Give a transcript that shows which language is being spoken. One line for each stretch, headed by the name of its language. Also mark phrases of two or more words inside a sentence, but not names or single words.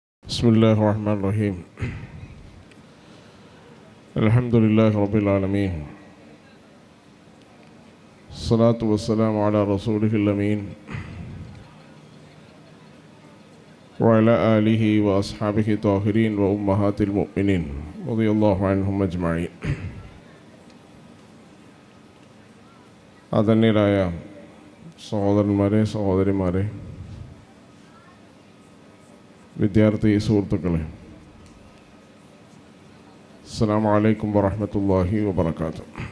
Arabic: بسم الله الرحمن الرحيم الحمد لله رب العالمين الصلاة والسلام على رسوله الأمين وعلى آله وأصحابه الطاهرين وأمهات المؤمنين رضي الله عنهم أجمعين.
Malayalam: ആദരണീയരായ സഹോദരന്മാരെ, സഹോദരിമാരെ, വിദ്യാർത്ഥി സുഹൃത്തുക്കളെ,
Arabic: السلام عليكم ورحمة الله وبركاته.